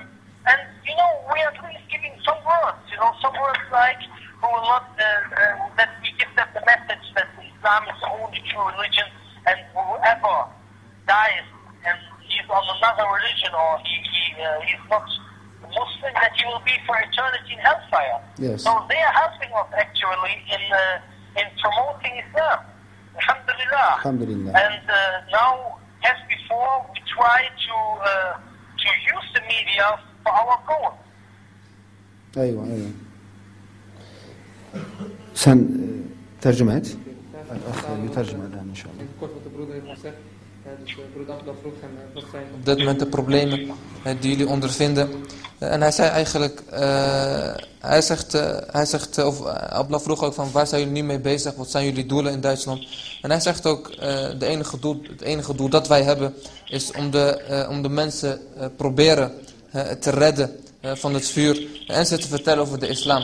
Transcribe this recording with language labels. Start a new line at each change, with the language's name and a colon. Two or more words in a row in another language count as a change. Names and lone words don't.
English: And, you know, we are at least giving some words, you know, some words like, who will not, that we give them the message that Islam is the only true religion, and whoever dies and he's on another religion or he's not Muslim, that he will be for eternity in hellfire. Yes. So they are helping us actually in promoting Islam. Alhamdulillah. Alhamdulillah. And now, as before, we try to use the media for our goal.
Turkish: أيوة. Sen tercüme et.
Arabic: يترجم الآن إن شاء الله.
Dutch: Op dit moment de problemen die jullie ondervinden. En hij zei eigenlijk, hij zegt of Abla vroeg ook van waar zijn jullie nu mee bezig? Wat zijn jullie doelen in Duitsland? En hij zegt ook, het enige doel dat wij hebben is om de mensen proberen te redden van het vuur en ze te vertellen over de islam.